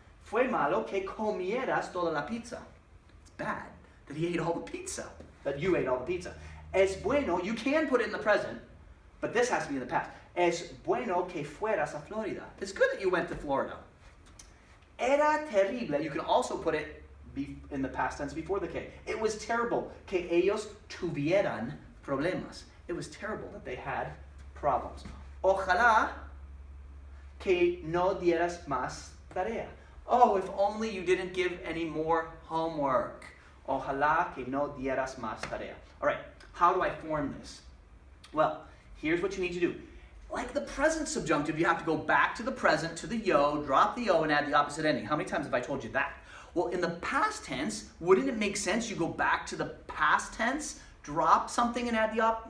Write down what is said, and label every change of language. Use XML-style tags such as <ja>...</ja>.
<es>Fue malo que comieras toda la pizza.</es> <en>It's bad that he ate all the pizza, that you ate all the pizza. Es bueno, you can put it in the present, but this has to be in the past.</en> <es>Es bueno que fueras a Florida.</es> <en>It's good that you went to Florida. Era terrible, you can also put it in the past tense before the que.</en> <es>It was terrible que ellos tuvieran problemas.</es> <en>It was terrible that they had problems.</en> <es>Ojalá que no dieras más tarea.</es> <en>Oh, if only you didn't give any more homework.</en> <es>Ojalá que no dieras más tarea.</es> <en>All right, how do I form this? Well, here's what you need to do. Like the present subjunctive, you have to go back to the present, to the yo, drop the o, and add the opposite ending. How many times have I told you that? Well, in the past tense, wouldn't it make sense you go back to the past tense, drop something and add the op?</en>